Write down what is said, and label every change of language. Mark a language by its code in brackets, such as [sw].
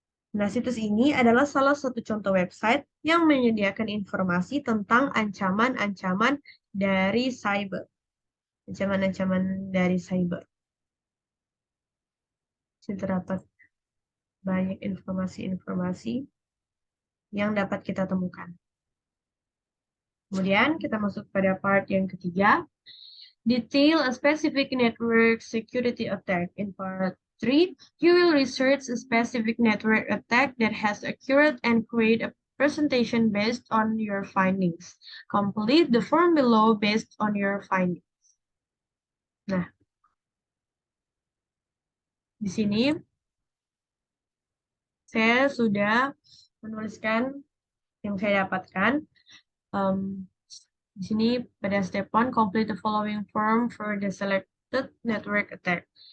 [id] Nah, situs ini adalah salah satu contoh website yang menyediakan informasi tentang ancaman-ancaman dari cyber. Ancaman-ancaman dari cyber. terdapat banyak informasi-informasi yang dapat kita temukan. Kemudian kita masuk pada part yang ketiga. [en] Detail a specific network security attack. In part 3, you will research a specific network attack that has occurred and create a presentation based on your findings. Complete the form below based on your findings. [id] Nah, di sini saya sudah menuliskan yang saya dapatkan. Di sini pada [en] step 1, complete the following form for the selected network attack.